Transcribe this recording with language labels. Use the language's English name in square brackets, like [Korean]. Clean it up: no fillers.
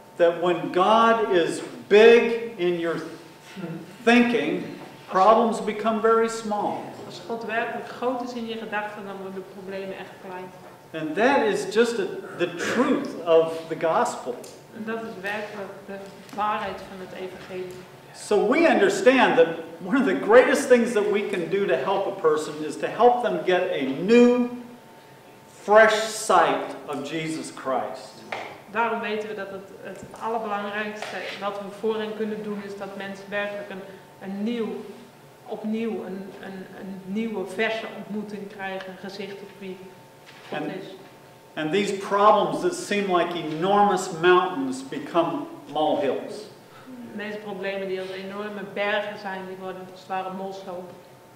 [English] that when God is big in your thinking, problems become very small. [Dutch] Als God werkelijk groot is in je gedachten, dan worden de problemen echt klein. [English] And that is just the truth of the gospel. [Dutch] En dat is werkelijk de waarheid van het evangelie. [English] So we understand that one of the greatest things that we can do to help a person is to help them get a new, fresh sight of Jesus Christ. [Dutch] Daarom weten we dat het allerbelangrijkste wat we voor hen kunnen doen is dat mensen werkelijk opnieuw een nieuwe verse ontmoeting krijgen, een gezicht op wie God is. [English] And these problems that seem like enormous mountains become molehills. [Dutch] Deze problemen die als enorme bergen zijn, die worden als het ware molshopen.